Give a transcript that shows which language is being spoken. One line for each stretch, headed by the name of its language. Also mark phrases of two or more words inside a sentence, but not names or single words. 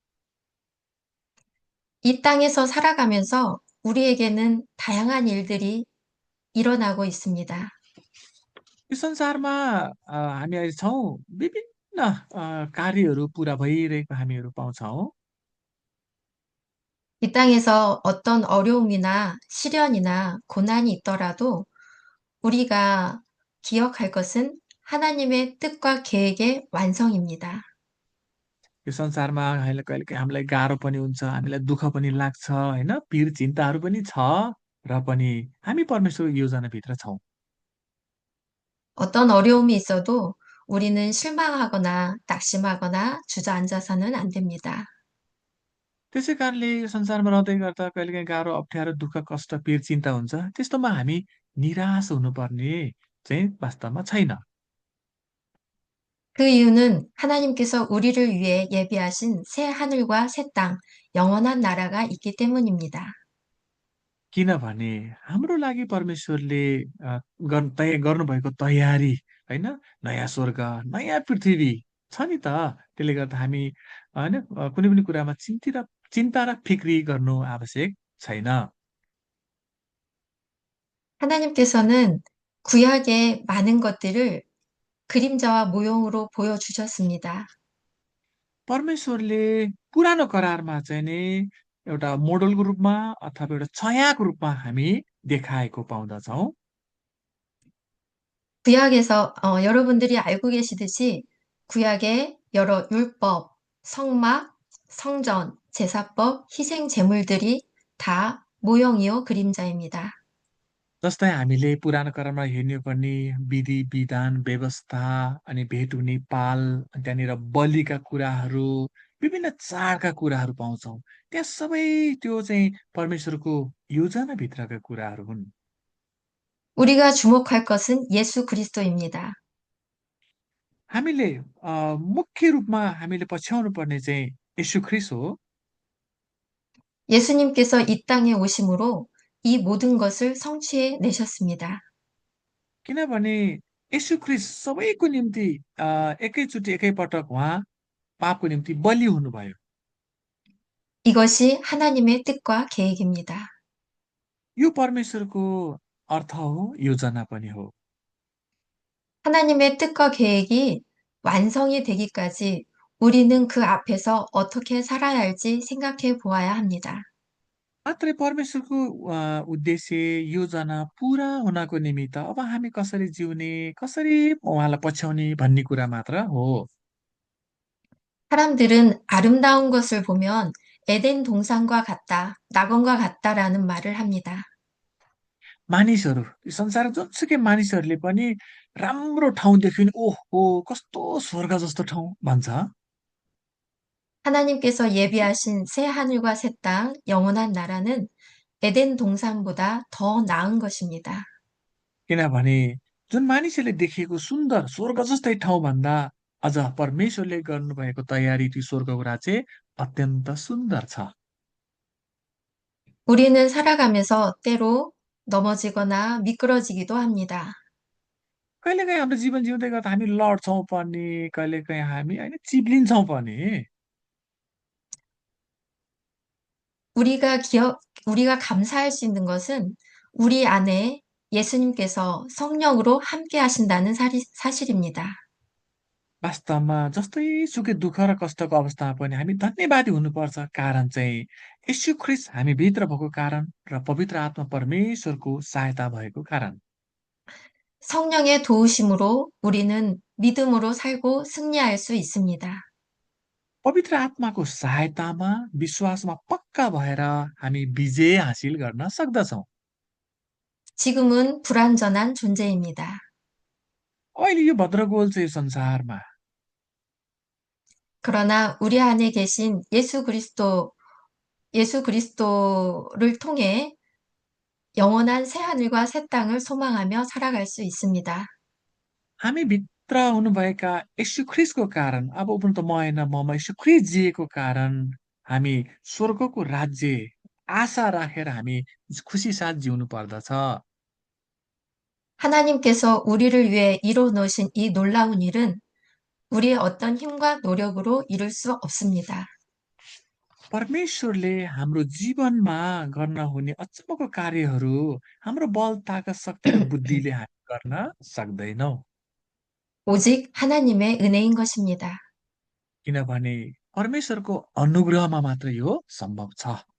Korean: 이 땅에서 살아가면서 우리에게는 다양한 일들이 일어나고 있습니다.
Nepali: यो संसारमा हामी अहिले छौँ, विभिन्न कार्यहरू पुरा भइरहेको हामीहरू पाउँछौँ।
Korean: 이 땅에서 어떤 어려움이나 시련이나 고난이 있더라도 우리가 기억할 것은 하나님의 뜻과 계획의 완성입니다.
Nepali: यो संसारमा कहिलेकाहीँ हामीलाई गाह्रो पनि हुन्छ, हामीलाई दुःख पनि लाग्छ, होइन? पीर चिन्ताहरू पनि छ र पनि हामी परमेश्वरको योजनाभित्र छौँ।
Korean: 어떤 어려움이 있어도 우리는 실망하거나 낙심하거나 주저앉아서는 안 됩니다.
Nepali: त्यसै कारणले यो संसारमा रहँदै गर्दा कहिलेकाहीँ गाह्रो, अप्ठ्यारो, दुःख, कष्ट, पीर चिन्ता हुन्छ। त्यस्तोमा हामी निराश हुनुपर्ने चाहिँ वास्तवमा छैन।
Korean: 그 이유는 하나님께서 우리를 위해 예비하신 새 하늘과 새 땅, 영원한 나라가 있기 때문입니다.
Nepali: किनभने हाम्रो लागि परमेश्वरले गर्नुभएको तयारी होइन नयाँ स्वर्ग नयाँ पृथ्वी छ नि त। त्यसले गर्दा हामी होइन कुनै पनि कुरामा चिन्ता र फिक्री गर्नु आवश्यक छैन।
Korean: 하나님께서는 구약의 많은 것들을 그림자와 모형으로 보여주셨습니다.
Nepali: परमेश्वरले पुरानो करारमा चाहिँ नि एउटा मोडलको रूपमा अथवा एउटा छायाको रूपमा हामी देखाएको पाउँदछौँ।
Korean: 구약에서 여러분들이 알고 계시듯이 구약의 여러 율법, 성막, 성전, 제사법, 희생 제물들이 다 모형이요 그림자입니다.
Nepali: जस्तै हामीले पुरानो करारमा हेर्ने हो भने विधि विधान व्यवस्था अनि भेट हुने पाल अनि त्यहाँनिर बलिका कुराहरू विभिन्न चाडका कुराहरू पाउँछौँ त्यहाँ सबै त्यो चाहिँ परमेश्वरको योजनाभित्रका कुराहरू हुन्।
Korean: 우리가 주목할 것은 예수 그리스도입니다.
Nepali: हामीले मुख्य रूपमा हामीले पछ्याउनु पर्ने चाहिँ यीशु ख्रिस्ट हो।
Korean: 예수님께서 이 땅에 오심으로 이 모든 것을 성취해 내셨습니다.
Nepali: किनभने यीशु ख्रिस्ट सबैको निम्ति एकैचोटि एकैपटक उहाँ पापको निम्ति बलि हुनुभयो।
Korean: 이것이 하나님의 뜻과 계획입니다.
Nepali: यो परमेश्वरको अर्थ हो, योजना पनि हो।
Korean: 하나님의 뜻과 계획이 완성이 되기까지 우리는 그 앞에서 어떻게 살아야 할지 생각해 보아야 합니다.
Nepali: मात्रै परमेश्वरको उद्देश्य, योजना पुरा हुनको निमित्त अब हामी कसरी जिउने, कसरी उहाँलाई पछ्याउने भन्ने कुरा मात्र हो।
Korean: 사람들은 아름다운 것을 보면 에덴 동산과 같다, 낙원과 같다라는 말을 합니다.
Nepali: मानिसहरू, यो संसारको जुनसुकै मानिसहरूले पनि राम्रो ठाउँ देख्यो भने ओहो! कस्तो स्वर्ग जस्तो ठाउँ भन्छ।
Korean: 하나님께서 예비하신 새 하늘과 새 땅, 영원한 나라는 에덴 동산보다 더 나은 것입니다.
Nepali: किनभने जुन मानिसहरूले देखेको सुन्दर स्वर्ग जस्तै ठाउँभन्दा अझ परमेश्वरले गर्नुभएको तयारी त्यो स्वर्गको राज्य अत्यन्त सुन्दर छ।
Korean: 우리는 살아가면서 때로 넘어지거나 미끄러지기도 합니다.
Nepali: कहिलेकाहीँ हाम्रो जीवन जिउँदै गर्दा हामी लड्छौँ पनि, कहिलेकाहीँ हामी होइन चिप्लिन्छौँ पनि।
Korean: 우리가 감사할 수 있는 것은 우리 안에 예수님께서 성령으로 함께 하신다는 사실입니다.
Nepali: वास्तवमा जस्तैसुकै दुःख र कष्टको अवस्थामा पनि हामी धन्यवादी हुनुपर्छ। कारण चाहिँ यीशु ख्रिस्ट हामीभित्र भएको कारण र पवित्र आत्मा परमेश्वरको सहायता भएको कारण।
Korean: 성령의 도우심으로 우리는 믿음으로 살고 승리할 수 있습니다.
Nepali: पवित्र आत्माको सहायतामा विश्वासमा पक्का भएर हामी विजय हासिल गर्न सक्दछौँ।
Korean: 지금은 불완전한 존재입니다.
Nepali: अहिले यो भद्रगोल छ यो संसारमा।
Korean: 그러나 우리 안에 계신 예수 그리스도를 통해 영원한 새 하늘과 새 땅을 소망하며 살아갈 수 있습니다.
Nepali: हामी भित्र हुनुभएका यीशु ख्रिस्टको कारण अब उनी त म होइन ममा यीशु ख्रिस्ट जिएको कारण हामी स्वर्गको राज्य आशा राखेर हामी खुसी साथ जिउनु पर्दछ।
Korean: 하나님께서 우리를 위해 이뤄 놓으신 이 놀라운 일은 우리의 어떤 힘과 노력으로 이룰 수 없습니다.
Nepali: परमेश्वरले हाम्रो जीवनमा गर्न हुने अचम्मको कार्यहरू हाम्रो बल ताकत शक्ति र बुद्धिले हामी गर्न सक्दैनौँ।
Korean: 오직 하나님의 은혜인 것입니다.
Nepali: किनभने परमेश्वरको अनुग्रहमा मात्र यो सम्भव छ।